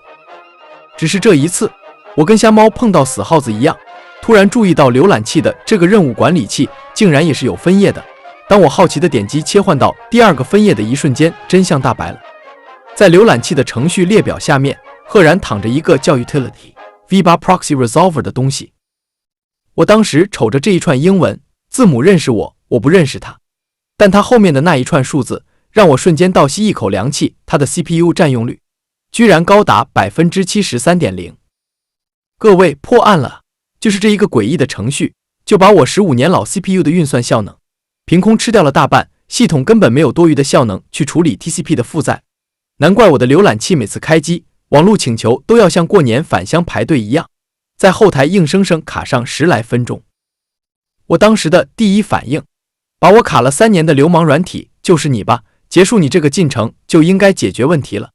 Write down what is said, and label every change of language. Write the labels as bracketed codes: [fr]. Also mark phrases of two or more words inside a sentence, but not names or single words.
[zh] 只是這一次，我跟瞎貓碰到死耗子一樣，突然注意到瀏覽器的這個任務管理器竟然也是有分頁的。當我好奇的點擊切換到第2個分頁的一瞬間，真相大白了。在瀏覽器的程序列表下面，赫然躺着一個叫 Utility V8 Proxy Resolver 的東西。我當時瞅着這一串英文字母認識我，我不認識它，但它後面的那一串數字讓我瞬間倒吸一口涼氣。它的 CPU 佔用率居然高達 73.0%。各位，破案了！就是這一個詭異的程序，就把我15年老 CPU 的運算效能憑空吃掉了大半，系統根本沒有多餘的效能去處理 TCP 的負載。難怪我的瀏覽器每次開機，網絡請求都要像過年返鄉排隊一樣，在後台硬生生卡上10來分鐘。我當時的第一反應，把我卡了3年的流氓軟體就是你吧，結束你這個進程就應該解決問題了。